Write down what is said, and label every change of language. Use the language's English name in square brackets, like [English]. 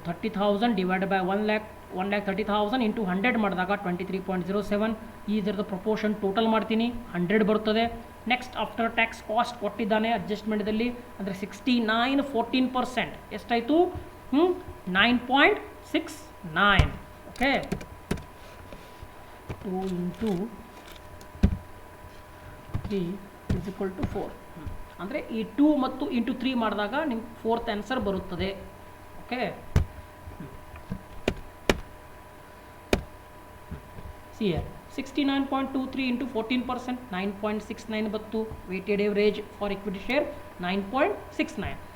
[Kannada] 30,000 divide by 1,30,000 into 100 ಮಾಡಿದಾಗ 23.07. ಇದರದ್ದು proportion total ಮಾಡ್ತೀನಿ, 100 ಬರ್ತದೆ. ನೆಕ್ಸ್ಟ್ ಆಫ್ಟರ್ ಟ್ಯಾಕ್ಸ್ ಕಾಸ್ಟ್ ಕೊಟ್ಟಿದ್ದಾನೆ ಅಡ್ಜಸ್ಟ್ಮೆಂಟ್ದಲ್ಲಿ, ಅಂದರೆ 69 14%. ಎಷ್ಟಾಯಿತು, 9.69. [English] Okay, 2 into 3 is equal to 4. [Kannada] ಅಂದರೆ ಈ 2 ಮತ್ತು ಇಂಟು 3 ಮಾಡಿದಾಗ ನಿಮ್ಗೆ 4th ಆನ್ಸರ್ ಬರುತ್ತದೆ. ಓಕೆ, ಸಿ 69.23 ಇಂಟು 14%, 9.69 ಬತ್ತು. [English] Weighted average for equity share 9.69.